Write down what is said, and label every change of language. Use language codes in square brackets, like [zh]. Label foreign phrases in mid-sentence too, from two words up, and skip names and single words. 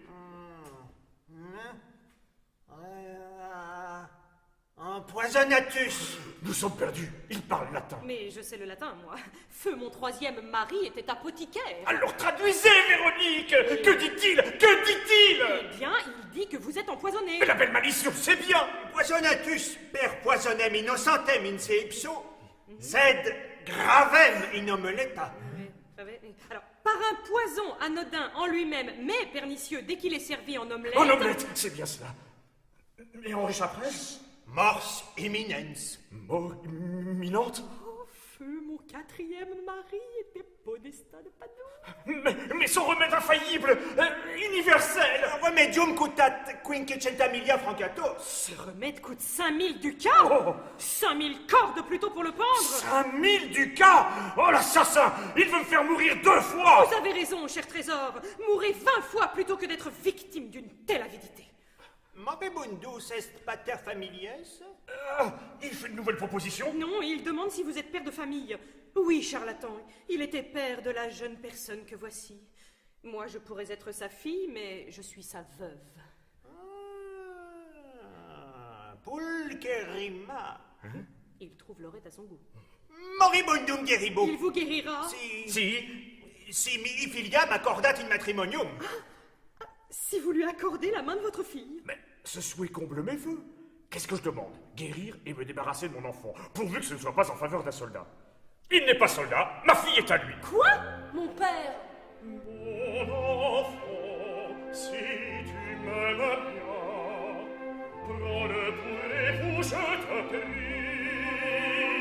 [la] Empoisonnatus! [fr] Nous sommes perdus, il parle latin. Mais je sais le latin, moi. Feu, mon troisième mari, était apothicaire. Alors traduisez, Véronique! Que dit-il? Que dit-il? Eh bien, il dit que vous êtes empoisonné. Mais la belle malicieux, c'est bien! [la] Poisonatus per poisonem innocentem in se ipso, sed gravem in omeletta. [fr] Alors, par un poison anodin en lui-même, mais pernicieux dès qu'il est servi en omelette... En omelette, c'est bien cela. Et on réchapperait? [la] Mors imminens. [fr] Mort imminente? Oh, feu, mon quatrième mari était podestat de Padoue. Mais son remède infaillible, universel! [la] Remedium cutat quinquecentamilia francatos. [fr] Ce remède coûte 5000 ducats. Oh. 5000 cordes plutôt pour le pendre. 5000 ducats! Oh l'assassin! Il veut me faire mourir 2 fois! Vous avez raison, cher trésor. Mourrez 20 fois plutôt que d'être victime d'une telle avidité. [la] Mobibundus est pater families? [fr] Il fait une nouvelle proposition? Non, il demande si vous êtes père de famille. Oui, charlatan, il était père de la jeune personne que voici. Moi, je pourrais être sa fille, mais je suis sa veuve. [la] Pulcherima. [fr] Il trouve l'orette à son goût. [la] Moribundum geribo. [fr] Il vous guérira. [la] Si mihi filiam accordat in matrimonium. [fr] Si vous lui accordez la main de votre fille. Mais ce souhait comble mes vœux. Qu'est-ce que je demande? Guérir et me débarrasser de mon enfant, pourvu que ce ne soit pas en faveur d'un soldat. Il n'est pas soldat, ma fille est à lui. Quoi? Mon père? Mon enfant, si tu m'aimes bien, prends-le pour époux, je te prie.